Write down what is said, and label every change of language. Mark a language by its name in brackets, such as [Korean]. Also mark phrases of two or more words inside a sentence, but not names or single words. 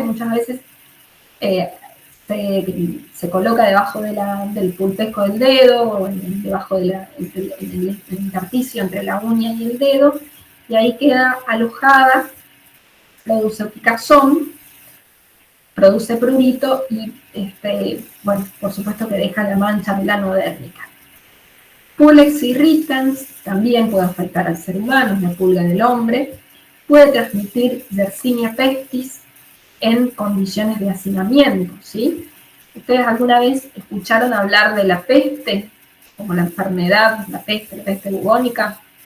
[Spanish] Muchas veces se coloca debajo del pulpesco del dedo, o debajo del intersticio entre la uña y el dedo, y ahí queda alojada, produce picazón, produce prurito y, bueno, por supuesto que deja la mancha melanodérmica. Pulex irritans también puede afectar al ser humano, es la pulga del hombre. Puede transmitir Yersinia pestis, en condiciones de hacinamiento, ¿sí? ¿Ustedes alguna vez escucharon hablar de la peste, como la enfermedad, la peste bubónica?